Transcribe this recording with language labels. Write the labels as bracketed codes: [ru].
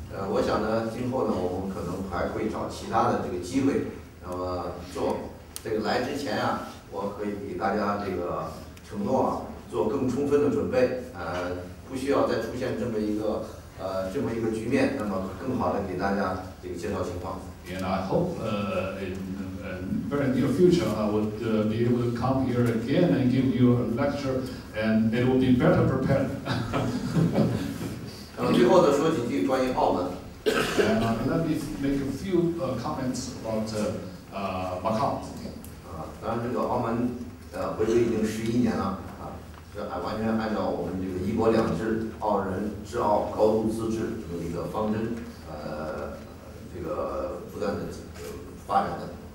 [zh] 我想呢，今后呢，我们可能还会找其他的这个机会，那么这个来之前我可以给大家这个承诺做更充分的准备，不需要再出现这么一个局面，那么更好的给大家这个介绍情况。 [en] And I hope in very near future I would be able to come here again and give you a lecture, and it will be better prepared. [zh] 最后呢，说几句关于澳门。 [en] And let me make a few comments about Macao. [zh] 当然这个澳门回归已经11年了是完全按照我们这个1国2制、澳人治澳、高度自治这么一个方针，这个不断的发展的。